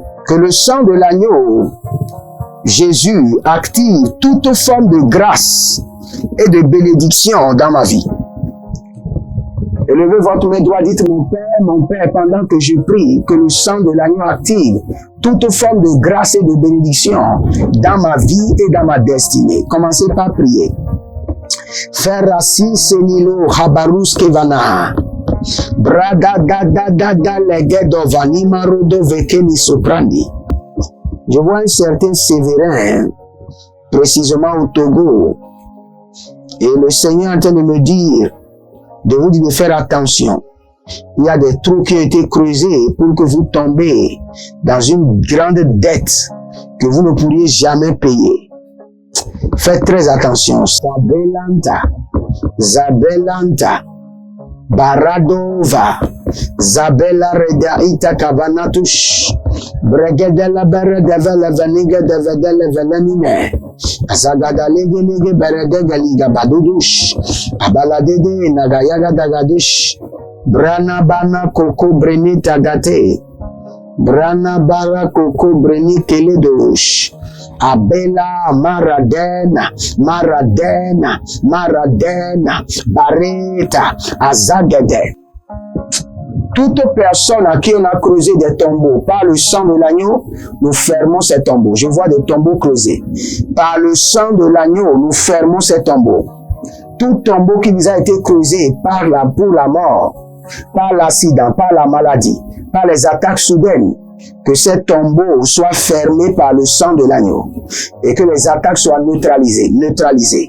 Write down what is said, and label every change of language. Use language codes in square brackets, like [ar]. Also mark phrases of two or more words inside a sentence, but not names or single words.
[fr] Que le sang de l'agneau, Jésus, active toute forme de grâce et de bénédiction dans ma vie. Élevez votre main droite, dites mon Père, pendant que je prie, que le sang de l'agneau active toute forme de grâce et de bénédiction dans ma vie et dans ma destinée. Commencez par prier. Ferrasi senilo habarus kevana. Je vois un certain Sévérin, précisément au Togo, et le Seigneur est en train de me dire, de vous dire de faire attention. Il y a des trous qui ont été creusés pour que vous tombez dans une grande dette que vous ne pourriez jamais payer. Faites très attention. Zabelanta. Baradova, Zabella Redaita Kavanatush, Bregedella Beredevela Veniga de Vedele Velenine, Azagadalige Beredegaliga Badudush, Abaladede Nagayaga Dagadush, Brana Bana Koko Breni Tagate, Brana Bara Koko Breni Keledosh. Abela, Maradena, Bareta, Azagede. Toute personne à qui on a creusé des tombeaux, par le sang de l'agneau, nous fermons ces tombeaux. Je vois des tombeaux creusés. Par le sang de l'agneau, nous fermons ces tombeaux. Tout tombeau qui vous a été creusé pour la mort, par l'accident, par la maladie, par les attaques soudaines, que ces tombeaux soient fermés par le sang de l'agneau et que les attaques soient neutralisées.